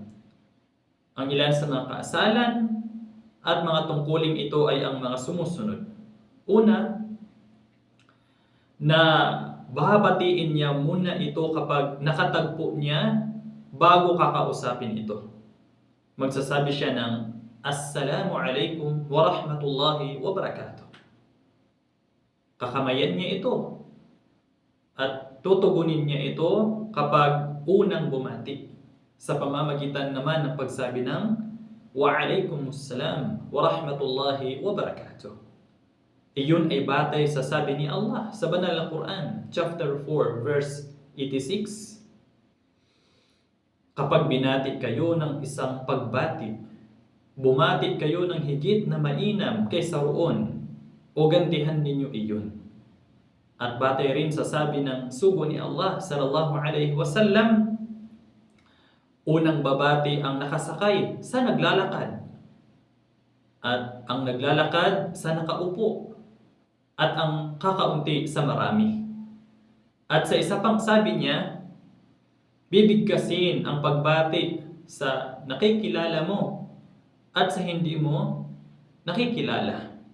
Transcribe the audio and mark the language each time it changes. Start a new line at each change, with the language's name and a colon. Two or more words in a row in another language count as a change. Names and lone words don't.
Filipino: Ang ilan sa mga kaasalan at mga tungkuling ito ay ang mga sumusunod. Una, na babatiin niya muna ito kapag nakatagpo niya bago kakausapin ito. Magsasabi siya ng
Arabic: السلام عليكم و رحمة الله و بركاته.
Filipino: Kakamayan niya ito at tutugunin niya ito kapag unang bumati sa pamamagitan naman ng pagsabi ng
Arabic: و عليكم السلام و رحمة الله و بركاته.
Filipino: Iyon ay batay sa sabi ni Allah sa banal na Quran,
English: chapter 4, verse 86.
Filipino: Kapag binati kayo ng isang pagbati, bumati kayo ng higit na mainam kaysa roon, o gantihan ninyo iyon. At batay rin sa sabi ng sugo ni Allah
Arabic: صلى الله عليه وسلم,
Filipino: unang babati ang nakasakay sa naglalakad, at ang naglalakad sa nakaupo, at ang kakaunti sa marami. At sa isa pang sabi niya, bibigkasin ang pagbati sa nakikilala mo at sa hindi mo nakikilala.